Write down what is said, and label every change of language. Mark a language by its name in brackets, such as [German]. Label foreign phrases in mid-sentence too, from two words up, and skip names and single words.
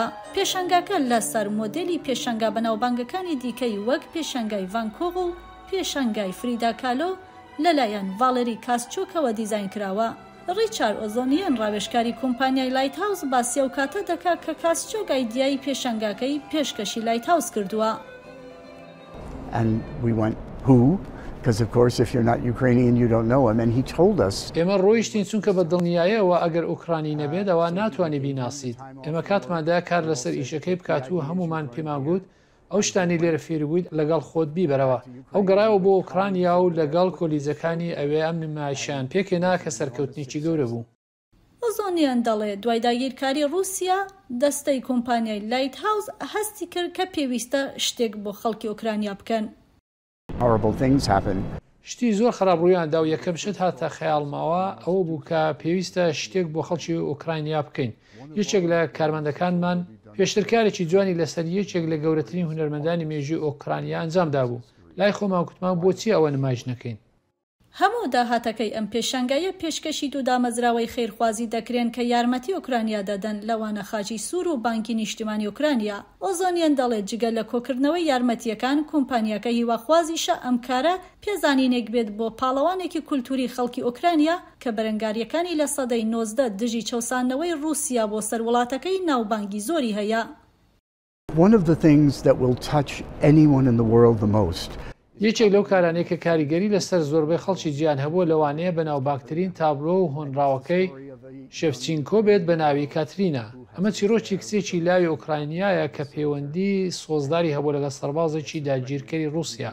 [Central Kurdish] پێشانگاکە لە سەر مۆدێلی پێشانگا بەناوبانگەکانی دیکەی وەک پێشانگای ڤانکۆڤ و پێشانگای فریدا کالۆ لەلایەن ڤالێری کاسچۆکەوە دیزاین کراوە. ڕیچارد ئۆزۆنیان ڕاوێژکاری کۆمپانیای لایت هاوس باسی ئەو کاتە دەکات کە کاسچۆک ئایدیای پێشانگاکەی پێشکەشی لایت هاوس کردووە. [English] Because of course if you're not Ukrainian you don't know him and he told us. [Central Kurdish] ئێمە ڕۆیشتین چونکە بە دڵنیاییەوە ئەگەر ئوکرانی نەبێت ئەوە ناتوانێت بیناسیت. ئێمە کاتماندا کار لەسەر ئیشەکەی بکات و هەمومان پێمان گوت ئەو شتانی لێرە فێر بوویت لەگەڵ خۆت بیبەرەوە. ئەو گەڕایەوە بۆ ئوکرانیا و لەگەڵ کۆلیزەکانی ئەوێ ئەم نمایشیان پێکێنا کە سەرکەوتنیی گەورە بوو. ئۆزۆنیان دەڵێ دوای داگیرکاری رووسیا دەستەی کۆمپانیای لایت هاوس هەستی کرد کە پێویستە شتێک بۆ خەڵکی ئوکرانیا بکەن. [English] Horrible things happen. [Central Kurdish] شتی زۆر خراپڕوویاندا و یەکەم شت هاتە خەیاڵماوە ئەوە بوو کە پێویستە شتێک بۆ خەڵکی ئوکراینیا بکەین. یەکێک لە کارمەندەکانمان پێشترکارێکی جوانی لەسەر یەکێک لە گەورەترین هونەرمەندانی مێژووی ئۆکرانیا ئەنجامدا بوو. لای خۆمان کوتمان بۆچی ئەوە نمایش نەکەین. هەموو داهاتەکەی ئەم پێشانگایە پێشکەشی دوو دامەزراوەی خێرخوازی دەکرێن کە یارمەتی ئوکرانیا دەدەن لەوانە خاچی سوور و بانکی نیشتیمانی ئوکرانیا. ئۆزۆنیان دەڵێت جگە لە کۆکردنەوەی یارمەتیەکان کۆمپانیاکە هیواخوازیشە ئەم کارە پێزانینێک بێت بۆ پاڵەوانێکی کولتوری خەڵکی ئوکرانیا کە بەرەنگاریەکانی لە سەدەی 19 دژی چەوسانەوەی رووسیا بۆ سەر وڵاتەکەی ناوبانگی زۆری هەیە. [English] One of the things that will touch anyone in the world the most. [Central Kurdish] یەکێک لەو کارانەیە کە کاریگەری لەسەر زۆربەی خەڵکی جیان هەبووە لەوانەیە بەناوبانگترین تابلۆ و هۆنراوەکەی شێڤچێنکۆ بێت بە ناوی کاترینا. ئەمە چیرۆکی کچێکی لاوی ئوکراینیایە کە پەیوەندی سۆزداری هەبوو لەگە سەربازێکی داگیرکەری رووسیا.